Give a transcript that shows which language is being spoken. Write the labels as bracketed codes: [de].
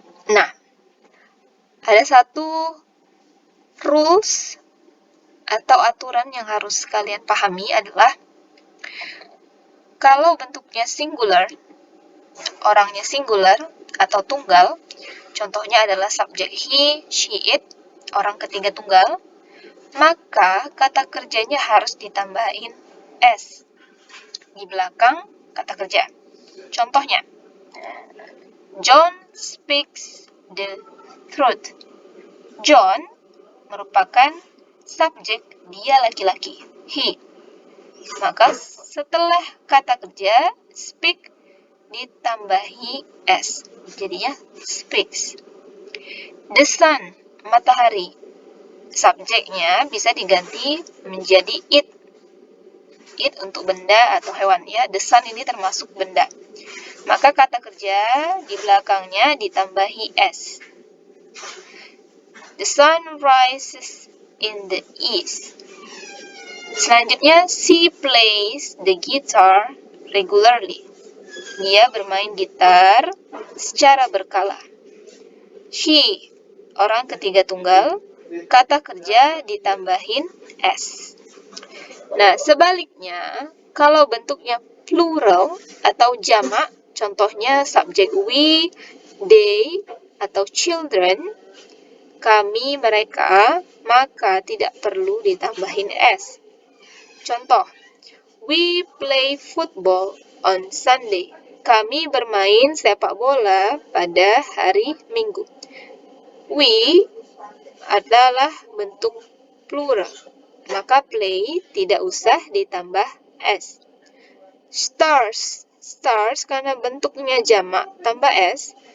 [id] Nah, ada satu rules atau aturan yang harus kalian pahami adalah kalau bentuknya singular, orangnya singular atau tunggal, contohnya adalah subjek he, she, it, orang ketiga tunggal, maka kata kerjanya harus ditambahin s di belakang kata kerja. [en] Contohnya, John speaks the truth. [id] John merupakan subjek, dia laki-laki, he. Maka setelah kata kerja speak ditambahi s, jadinya speaks. The sun, matahari, subjeknya bisa diganti menjadi it. It untuk benda atau hewan, ya. The sun ini termasuk benda. Maka kata kerja di belakangnya ditambahi s. [en] The sun rises in the east. Selanjutnya, she plays the guitar regularly. [id] Dia bermain gitar secara berkala. She, orang ketiga tunggal, kata kerja ditambahin s. Nah, sebaliknya, kalau bentuknya plural atau jamak, contohnya subjek we, they, atau children, kami, mereka, maka tidak perlu ditambahin s. [en] Contoh, we play football on Sunday. [id] Kami bermain sepak bola pada hari Minggu. We adalah bentuk plural, maka play tidak usah ditambah s. Stars karena bentuknya jamak tambah s,